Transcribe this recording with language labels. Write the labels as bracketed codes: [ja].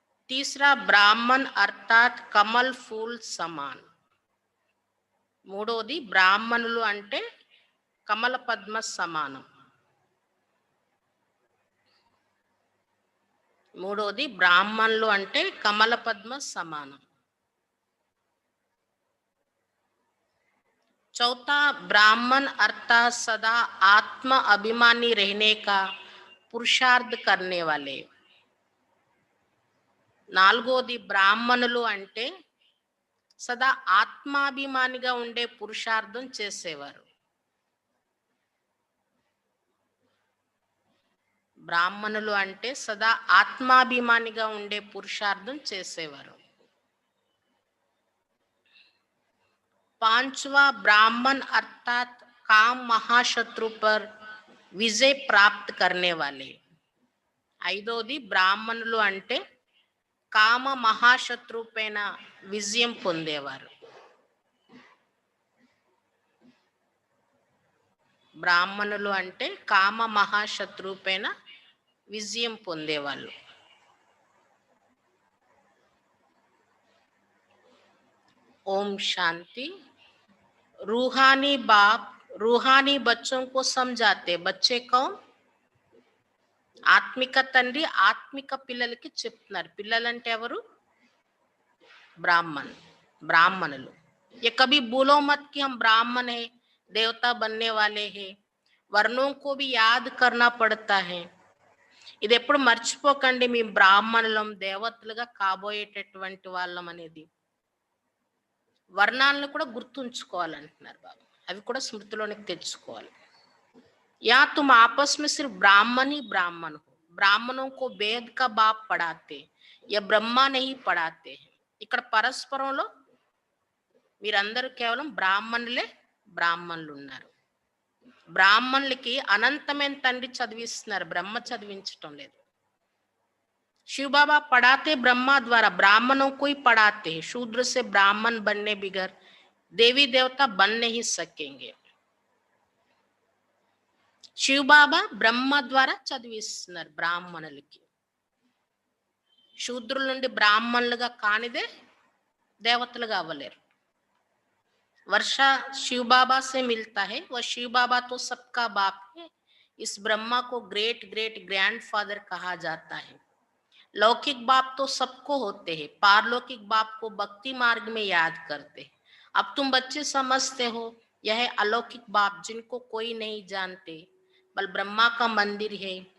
[hi] तीसरा, ब्राह्मण अर्थात कमल फूल समान. [te] మూడోది, బ్రాహ్మణులు అంటే కమల పద్మ సమానం. మూడోది, బ్రాహ్మణులు అంటే కమల పద్మ సమానం. [hi] चौथा, ब्राह्मण अर्थात सदा आत्म अभिमानी रहने का पुरुषार्थ करने वाले. [te] నాలుగోది, బ్రాహ్మణులు అంటే సదా ఆత్మాభిమానిగా ఉండే పురుషార్థం చేసేవారు. బ్రాహ్మణులు అంటే సదా ఆత్మాభిమానిగా ఉండే పురుషార్థం చేసేవారు. [hi] पांचवा, ब्राह्मण अर्थात काम महाशत्रु पर विजय प्राप्त करने वाले. [te] ఐదోది, బ్రాహ్మణులు అంటే కామ మహాశత్రు పైన విజయం పొందేవారు. బ్రాహ్మణులు అంటే కామ మహాశత్రు పైన విజయం పొందేవాళ్ళు. [hi] ओम शांति. रूहानी बाप रूहानी बच्चों को समझाते. बच्चे कौन? [te] ఆత్మిక తండ్రి ఆత్మిక పిల్లలకి చెప్తున్నారు. పిల్లలంటే ఎవరు? ब्राह्मण, ब्राह्मणुలు. [hi] ये कभी बोलो मत कि हम ब्राह्मण है, देवता बनने वाले हैं. वर्णों को भी याद करना पड़ता है. [te] ఇది ఎప్పుడు మర్చిపోకండి, మీ బ్రాహ్మణులం దేవతలుగా కాబోయేటటువంటి వాళ్ళం అనేది. వర్ణాలను కూడా గుర్తుంచుకోవాలంటున్నారు బాబు. అవి కూడా స్మృతిలోనికి తెచ్చుకోవాలి. [hi] या तुम आपस में सिर्फ ब्राह्मण ही ब्राह्मण हो. ब्राह्मणों को वेद का बाप पढ़ाते, या ब्रह्मा नहीं पढ़ाते हैं. [te] ఇక్కడ పరస్పరంలో మీరందరూ కేవలం బ్రాహ్మణులే బ్రాహ్మణులు ఉన్నారు. బ్రాహ్మణులకి అనంతమైన తండ్రి చదివిస్తున్నారు, బ్రహ్మ చదివించటం లేదు. [hi] शिव बाबा पढ़ाते ब्रह्मा द्वारा, ब्राह्मणों को ही पढ़ाते हैं. शूद्र से ब्राह्मण बनने बिगर देवी देवता बन नहीं सकेंगे. शिव बाबा ब्रह्म द्वारा [te] చదివిస్తున్నారు బ్రాహ్మణులకి. శూద్రుల నుండి బ్రాహ్మణులుగా కానిదే దేవతలుగా అవ్వలేరు. [hi] वर्षा शिव बाबा से मिलता है. वह शिव बाबा तो सबका बाप है. इस ब्रह्मा को ग्रेट ग्रेट ग्रैंडफादर कहा जाता है. लौकिक बाप तो सबको होते हैं, पारलौकिक बाप को भक्ति मार्ग में याद करते हैं. अब तुम बच्चे समझते हो यह अलौकिक बाप जिनको कोई नहीं जानते, बल ब्रह्मा का मंदिर है.